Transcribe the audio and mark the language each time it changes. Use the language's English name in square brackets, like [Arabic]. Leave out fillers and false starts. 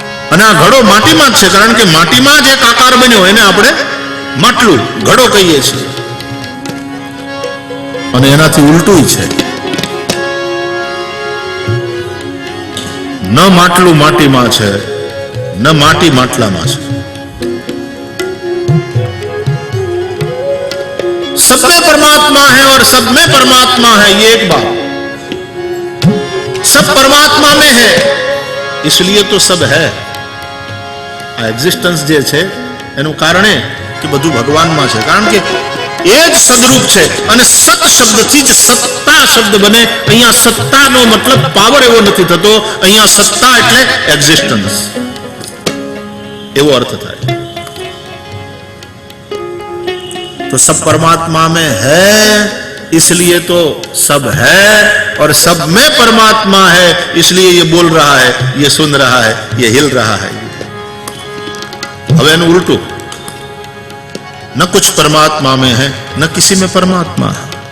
[Gujarati] અને આ ઘડો માટીમાં જ છે, કારણ કે માટીમાં જ એક આકાર બન્યો એને આપણે માટલું ઘડો કહીએ છીએ. અને એનાથી ઉલટું છે, ન માટલું માટીમાં છે, ન માટી માટલામાં છે. [Hindi] सब में परमात्मा है और सब में परमात्मा है, ये एक बात. सब परमात्मा में है इसलिए तो सब है. [Gujarati] આ એક્ઝિસ્ટન્સ જે છે એનું કારણ એ કે બધું ભગવાનમાં છે, કારણ કે એ જ સદરૂપ છે. અને સત શબ્દથી જ સત્તા શબ્દ બને. અહીંયા સત્તાનો મતલબ પાવર એવો નથી થતો, અહીંયા સત્તા એટલે એક્ઝિસ્ટન્સ એવો અર્થ થાય. [Hindi] तो सब परमात्मा में है इसलिए तो सब है, और सब में परमात्मा है इसलिए ये बोल रहा है, ये सुन रहा है, ये हिल रहा है. अब [Gujarati] एनु उल्टू, [Hindi] न कुछ परमात्मा में है न किसी में परमात्मा है.